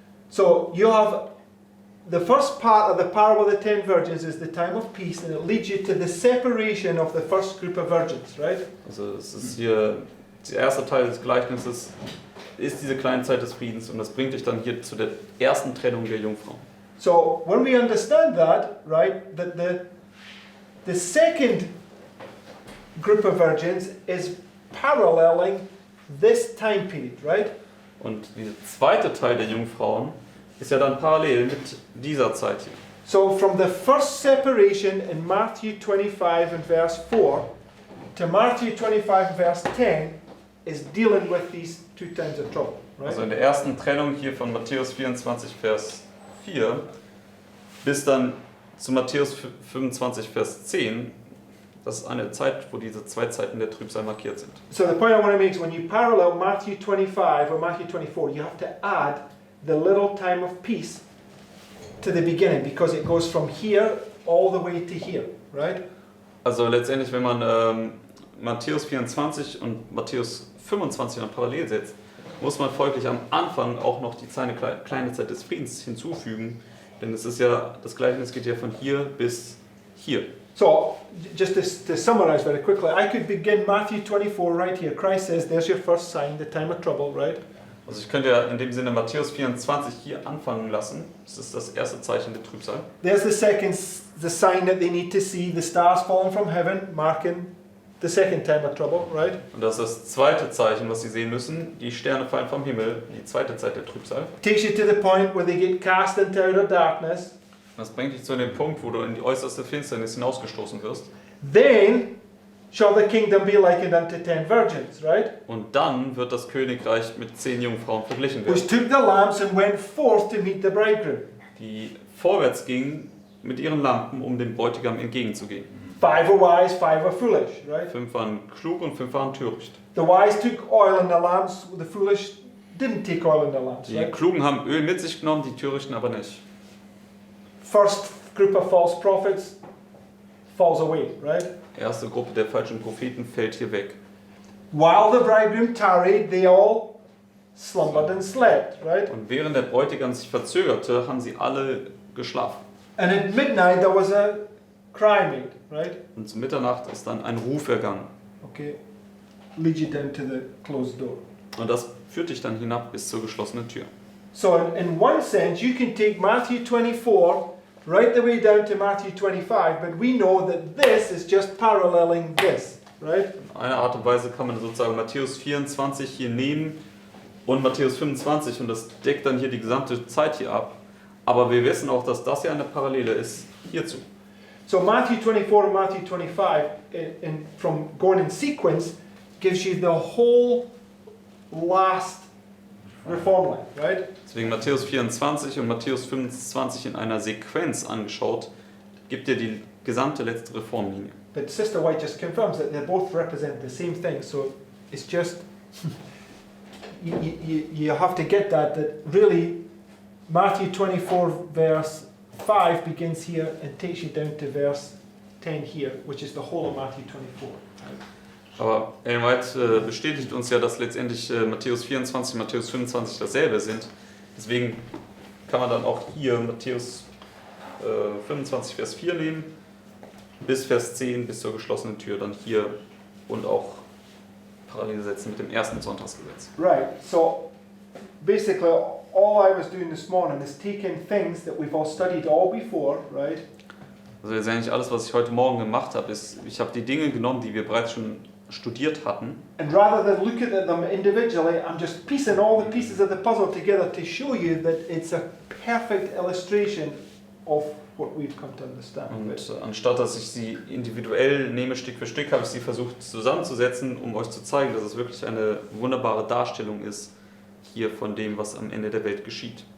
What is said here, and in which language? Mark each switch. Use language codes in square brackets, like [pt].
[en] So you have the first part of the parable of the 10 virgins is the time of peace, and it leads you to the separation of the first group of virgins, right? [de] Also es ist hier, der erste Teil des Gleichnisses ist diese kleine Zeit des Friedens und das bringt dich dann hier zu der ersten Trennung der Jungfrauen. [en] So when we understand that, right, that the second group of virgins is paralleling this time period, right? [de] Und dieser zweite Teil der Jungfrauen ist ja dann parallel mit dieser Zeit hier. [en] So from the first separation in Matthew 25 and verse 4 to Matthew 25 and verse 10 is dealing with these two times of trouble, right? [de] Also in der ersten Trennung hier von Matthäus 24, Vers 4 bis dann zu Matthäus 25, Vers 10, das ist eine Zeit, wo diese zwei Zeiten der Trübsal markiert sind. [en] So the point I want to make is when you parallel Matthew 25 or Matthew 24, you have to add the little time of peace to the beginning because it goes from here all the way to here, right? [de] Also letztendlich, wenn man Matthäus 24 und Matthäus 25 dann parallel setzt, muss man folglich am Anfang auch noch die kleine Zeit des Friedens hinzufügen, denn es ist ja, das Gleichnis geht ja von hier bis hier. [en] So, just to summarize very quickly, I could begin Matthew 24 right here. Christ says, there's your first sign, the time of trouble, right? [de] Also ich könnte ja in dem Sinne Matthäus 24 hier anfangen lassen. Das ist das erste Zeichen der Trübsal. [en] There's the sign that they need to see, the stars falling from heaven, marking the second time of trouble, right? [de] Und das ist das zweite Zeichen, was sie sehen müssen. Die Sterne fallen vom Himmel, die zweite Zeit der Trübsal. [en] Takes you to the point where they get cast into outer darkness. [de] Das bringt dich zu dem Punkt, wo du in die äußerste Finsternis hinausgestoßen wirst. [en] Then shall the kingdom be likened unto 10 virgins, right? [de] Und dann wird das Königreich mit 10 Jungfrauen verglichen [en] Which [de] werden, [en] took the lamps and went forth to meet the bridegroom. [de] die vorwärts gingen mit ihren Lampen, um dem Bräutigam entgegenzugehen. [en] 5 are wise, 5 are foolish, right? [de] 5 waren klug und 5 waren töricht. [en] The wise took oil in the lamps, the foolish didn't take oil in the lamps, [de] Die [en] right? [de] Klugen haben Öl mit sich genommen, die Törichten aber nicht. [en] First group of false prophets falls away, right? [de] erste Gruppe der falschen Propheten fällt hier weg. [en] While the bridegroom tarried, they all slumbered and slept, right? [de] Und während der Bräutigam sich verzögerte, haben sie alle geschlafen. [en] And at midnight there was a cry made, right? [de] Und zu Mitternacht ist dann ein Ruf ergangen. [en] Okay, lead you down to the closed door. [de] Und das führt dich dann hinab bis zur geschlossenen Tür. [en] So in one sense, you can take Matthew 24 right the way down to Matthew 25, but we know that this is just paralleling this, right? [de] In einer Art und Weise kann man sozusagen Matthäus 24 hier nehmen und Matthäus 25 und das deckt dann hier die gesamte Zeit hier ab. Aber wir wissen auch, dass das ja eine Parallele ist hierzu. [en] So Matthew 24 and Matthew 25, from going in sequence, gives you the whole last reform line, right? [de] Deswegen Matthäus 24 und Matthäus 25 in einer Sequenz angeschaut, gibt dir die gesamte letzte Reformlinie. [en] But Sister White just confirms that they both represent the same thing. So it's just, you have to get that really Matthew 24 verse 5 begins here and takes you down to verse 10 here, which is the whole of Matthew 24. [de] Aber Ellen White bestätigt uns ja, dass letztendlich Matthäus 24 und Matthäus 25 dasselbe sind. Deswegen kann man dann auch hier Matthäus 25 Vers 4 nehmen, bis Vers 10, bis zur geschlossenen Tür, dann hier und auch parallel setzen mit dem ersten Sonntagsgesetz. [en] Right, so basically all I was doing this morning is taking things that we've all studied all before, right? [de] Also jetzt eigentlich alles, was ich heute Morgen gemacht habe, ist, ich habe die Dinge genommen, die wir bereits schon studiert hatten. [en] And rather than looking at them individually, I'm just piecing all the pieces of the puzzle together to show you that it's a perfect illustration of what we've come to understand. [de] Und anstatt dass ich sie individuell nehme, Stück für Stück, habe ich sie versucht zusammenzusetzen, um euch zu zeigen, dass es wirklich eine wunderbare Darstellung ist hier von dem, was am Ende der Welt geschieht.